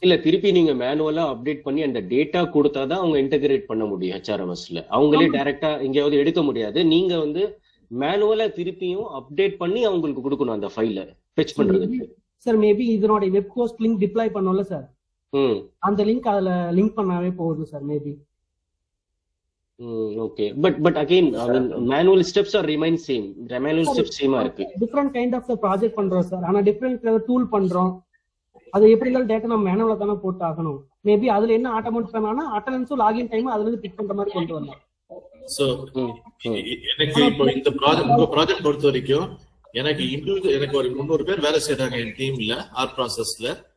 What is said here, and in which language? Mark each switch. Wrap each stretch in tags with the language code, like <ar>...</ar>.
<ta>இல்ல திருப்பி நீங்க மேனுவலா அப்டேட் பண்ணி அந்த டேட்டா கொடுத்தாதான் அவங்க இன்டகிரேட் பண்ண முடியும் ஹெச்ஆர்எம்எஸ்ல. அவங்களே டைரக்டா எங்கேயாவது எடுக்க முடியாது. நீங்க வந்து மேனுவலா திருப்பியும் அப்டேட் பண்ணி அவங்களுக்கு கொடுக்கணும் அந்த ஃபைல ஃபெச் பண்றதுக்கு. சார் மேபி இதனோட வெப் ஹோஸ்ட் லிங்க் டிப்ளாய் பண்ணோம்ல சார், அந்த லிங்க் அதுல லிங்க் பண்ணாவே போகுது sir maybe.</ta> <en>Okay, but again manual steps are remain same.</en> <ta>Manual steps same ஆ இருக்கு.</ta> <en>Different kind of project</en> <ta>பண்றோம் சார். ஆனா different tool பண்றோம். அது எப்படி இருந்தாலும் டேட்டா நம்ம மேனுவலா தான போட்டு ஆகணும். மேபி அதுல என்ன ஆட்டோமேட் பண்ணானா அட்டெண்டன்ஸ் லாகின் டைம் அதுல இருந்து பிக் பண்ற மாதிரி கொண்டு வரலாம். சோ எனக்கு இப்போ இந்த ப்ராஜெக்ட் பொறுத்த வரைக்கும் எனக்கு ஒரு 300 பேர் வேலை செய்யறாங்க என் டீம்ல ஆர் ப்ராசஸ்ல.</ta>